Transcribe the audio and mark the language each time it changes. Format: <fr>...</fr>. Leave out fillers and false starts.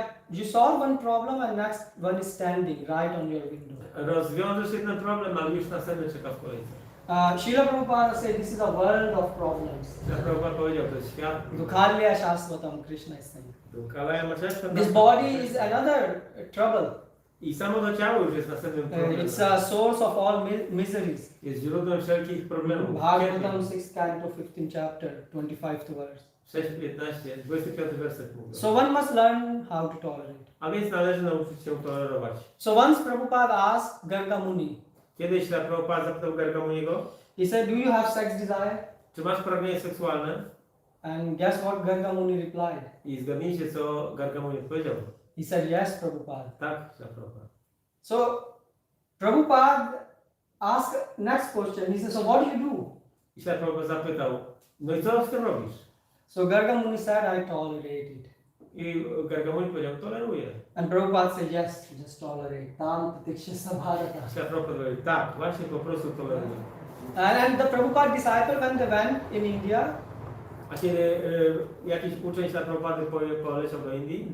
<en>You solve one problem and next one is standing right on your window.</en> <pl>Rozwiążesz jeden problem, ale już następny czeka w kolejce.</pl> <en>Srila Prabhupada said this is a world of problems.</en> <pl>Prabhupada powiedział, to jest świat.</pl> <sa>Dukhalya Shasvatam,</sa> <en>Krishna is saying. This This body is another trouble.</en> <pl>I samo to ciało już jest następnym problemem.</pl> <en>It's a source of all miseries.</en> <pl>Jest źródłem wszelkich problemów.</pl> <en>Bhagavatam 6 canto 15 chapter 25th verse.</en> <pl>6:15, 25 werset mówi.</pl> <en>So one must learn how to tolerate.</en> <pl>A więc należy nauczyć się tolerować.</pl> <en>So once Prabhupada asked Garga Muni,</en> <pl>Kiedyś Prabhupada zapytał Garga Muniego,</pl> <en>he said, do you have sex desire?</en> <pl>czy masz pragnienie seksualne?</pl> <en>And guess what Garga Muni replied?</en> <pl>I zgadnijcie, co Garga Muni odpowiedział.</pl> <en>He said, yes, Prabhupada.</en> <pl>Tak, Prabhupada.</pl> <en>So Prabhupada asked next question. He said, so what do you do?</en> <pl>I Prabhupada zapytał, no i co z tym robisz?</pl> <en>So Garga Muni said, I tolerate it.</en> <pl>I Garga Muni powiedział, toleruję.</pl> <en>And Prabhupada said, yes, just tolerate.</en> <sa>Tam Titikshasa Bharata.</sa> <pl>I Prabhupada powiedział, tak, właśnie po prostu toleruję.</pl> <en>And the Prabhupada disciple, when they went in India,</en> <pl>A kiedy jakiś uczeń Prabhupady poleciał do Indii,</pl>